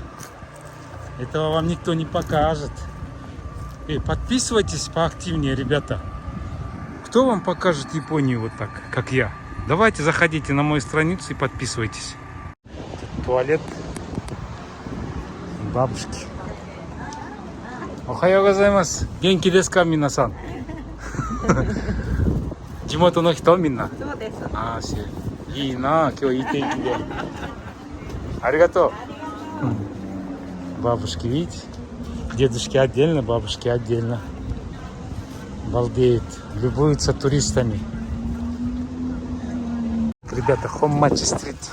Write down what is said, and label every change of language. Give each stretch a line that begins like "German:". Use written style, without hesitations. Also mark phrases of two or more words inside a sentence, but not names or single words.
Russian: Этого вам никто не покажет. Подписывайтесь поактивнее, ребята. Кто вам покажет Японию вот так, как я? Давайте заходите на мою страницу и подписывайтесь. Туалет бабушки.
Japanese: おはようございます。元気ですか、皆さん? 地元の人みんな?
Russian: А, все.
Japanese: いいね、今日いい天気で.
Russian: Аригато. Бабушки, видите? Дедушки отдельно, бабушки отдельно. Балдеют, любуются туристами. Ребята, Хоммачи стрит.